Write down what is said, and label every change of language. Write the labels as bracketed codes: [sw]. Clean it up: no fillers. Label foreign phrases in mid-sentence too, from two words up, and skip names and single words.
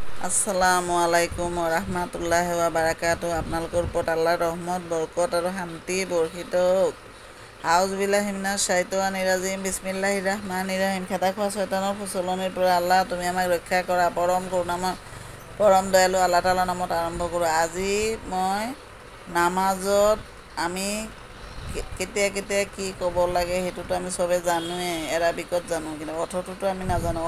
[ar] السلام عليكم ورحمة الله وبركاته. [as] আপোনালোকৰ ওপৰত আল্লাহৰ ৰহমত বৰকত আৰু শান্তি বৰ্ষিত হওক। [ar] أعوذ بالله من الشيطان الرجيم. بسم الله الرحمن الرحيم. [as] খেদা খোৱা শয়তানৰ ফুচলনিৰ পৰা আল্লাহ তুমি আমাক ৰক্ষা কৰা। পৰম কৰোণাময় পৰম দয়ালু আল্লাহ তাআলাৰ নামত আৰম্ভ কৰোঁ। আজি মই নামাজত আমি কেতিয়া কেতিয়া কি ক'ব লাগে সেইটোতো আমি চবে জানোৱেই, এৰাবিকত জানো, কিন্তু অৰ্থটোতো আমি নাজানো।